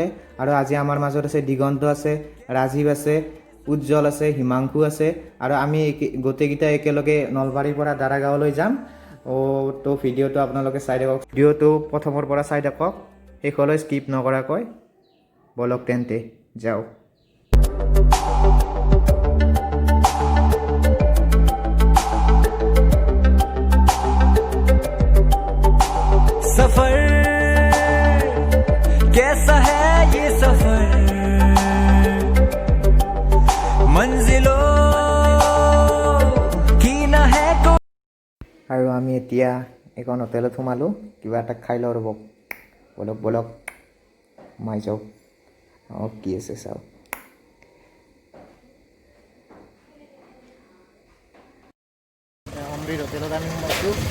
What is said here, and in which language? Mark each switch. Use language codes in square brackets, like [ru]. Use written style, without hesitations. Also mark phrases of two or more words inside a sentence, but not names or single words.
[as] আৰু আজি আমাৰ মাজত আছে দিগন্ত আছে, ৰাজীৱ আছে, উজ্জ্বল আছে, হিমাংশু আছে আৰু আমি গোটেইকেইটা একেলগে নলবাৰীৰ পৰা দাৰাগাঁৱলৈ যাম। তো ভিডিঅ'টো আপোনালোকে চাই থাকক। ভিডিঅ'টো প্ৰথমৰ পৰা চাই থাকক, শেষলৈ স্কিপ নকৰাকৈ। বলক তেন্তে যাওঁ। [hi] सफर कैसा है ये सफर मंजिलों की ना है को। [as] আৰু আমি এতিয়া এখন হোটেলত সোমালোঁ, কিবা এটা খাই লওঁ ৰ'ব। বলক বলক সোমাই যাওক। কি আছে চাওক। অমৃত হোটেলত আমি সোমাইছোঁ।